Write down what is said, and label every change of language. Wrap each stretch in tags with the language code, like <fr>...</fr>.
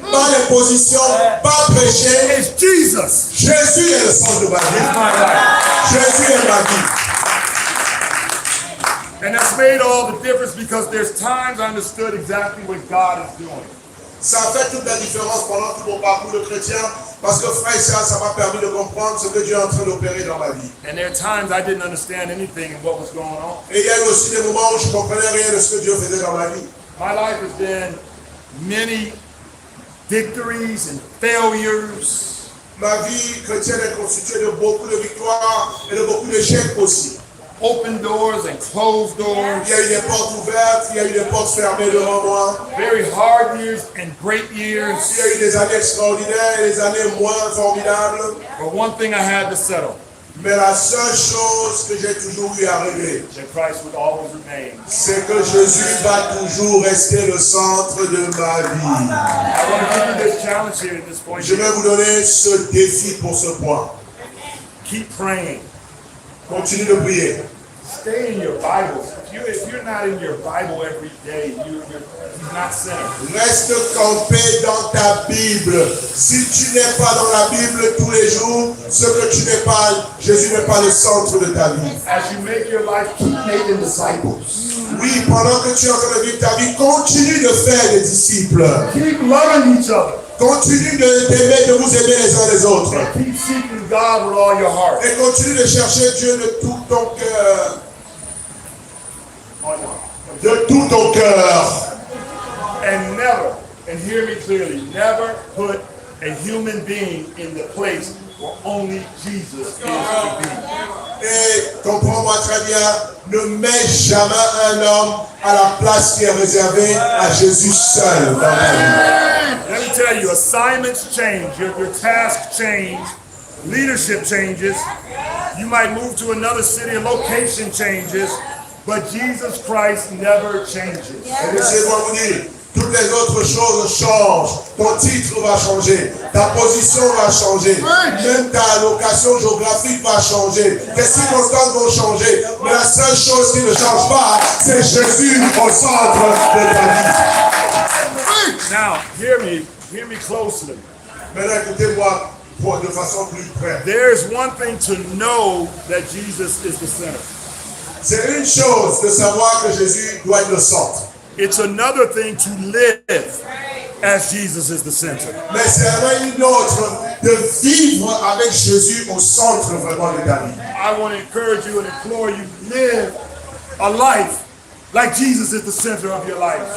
<fr>titres, pas les positions, pas prêcher.</fr> <en>It's Jesus.</en> <fr>Jésus est le centre de ma</fr> <en>It's</en> <fr>vie.</fr> <en>my life.</en> <fr>Jésus est ma vie.</fr> <en>And that's made all the difference because there's times I understood exactly what God is doing.</en> <fr>Ça a fait toute la différence pendant tout mon parcours de chrétien parce que frère et sœurs, ça m'a permis de comprendre ce que Dieu est en train d'opérer dans ma vie.</fr> <en>And there are times I didn't understand anything and what was going on.</en> <fr>Et il y a eu aussi des moments où je ne comprenais rien de ce que Dieu faisait dans ma vie.</fr> <en>My life has been many victories and failures.</en> <fr>Ma vie chrétienne est constituée de beaucoup de victoires et de beaucoup d'échecs aussi.</fr> <en>Open doors and closed doors.</en> <fr>Il y a eu des portes ouvertes, il y a eu des portes fermées devant moi.</fr> <en>Very hard years and great years.</en> <fr>Il y a eu des années extraordinaires et des années moins formidables.</fr> <en>But one thing I had to settle,</en> <fr>Mais la seule chose que j'ai toujours eu à régler,</fr> <en>that Christ would always remain.</en> <fr>c'est que Jésus va toujours rester le centre de ma vie.</fr> <en>I want to give you this challenge here at this point.</en> <fr>Je vais vous donner ce défi pour ce point.</fr> <en>Keep praying.</en> <fr>Continue de prier.</fr> <en>Stay in your Bibles. If you're not in your Bible every day, you're not centered.</en> <fr>Reste campé dans ta Bible. Si tu n'es pas dans la Bible tous les jours, ce que tu n'es pas, Jésus n'est pas le centre de ta vie.</fr> <en>As you make your life, keep making disciples.</en> <fr>Oui, pendant que tu es en train de vivre ta vie, continue de faire des disciples.</fr> <en>Keep loving each other.</en> <fr>Continue d'aimer, de vous aimer les uns les autres.</fr> <en>Keep seeking God with all your heart.</en> <fr>Et continue de chercher Dieu de tout ton cœur. De tout ton cœur.</fr> <en>And never, and hear me clearly, never put a human being in the place where only Jesus is to be.</en> <fr>Et comprends-moi très bien, ne mets jamais un homme à la place qui est réservée à Jésus seul dans ta vie.</fr> <en>Let me tell you, assignments change, your tasks change, leadership changes. You might move to another city, a location changes, but Jesus Christ never changes.</en> <fr>Et laissez-moi vous dire, toutes les autres choses changent. Ton titre va changer, ta position va changer, même ta location géographique va changer, tes circonstances vont changer. Mais la seule chose qui ne change pas, c'est Jésus au centre de ta vie.</fr> <en>Now, hear me closely.</en> <fr>Maintenant, écoutez-moi de façon plus près.</fr> <en>There is one thing to know that Jesus is the center.</en> <fr>C'est une chose de savoir que Jésus doit être le centre.</fr> <en>It's another thing to live as Jesus is the center.</en> <fr>Mais c'est vraiment une autre de vivre avec Jésus au centre vraiment de ta vie.</fr> <en>I want to encourage you and implore you, live a life like Jesus is the center of your life.</en>